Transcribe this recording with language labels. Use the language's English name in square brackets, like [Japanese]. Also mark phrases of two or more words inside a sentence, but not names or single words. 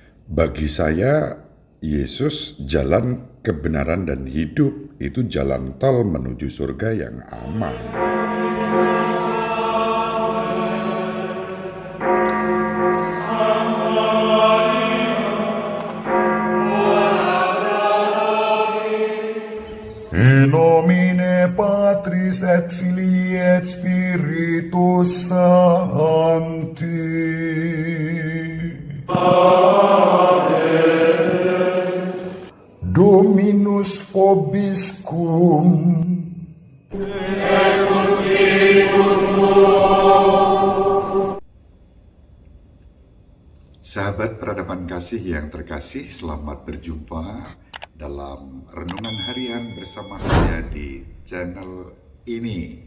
[Indonesian] Bagi saya, Yesus jalan kebenaran dan hidup, itu jalan tol menuju surga yang aman. [Latin] In nomine Patris et Filii et Spiritus Sancti. Dominus vobiscum. [Indonesian] Sahabat peradaban kasih yang terkasih, selamat berjumpa dalam Renungan Harian bersama saya di channel ini.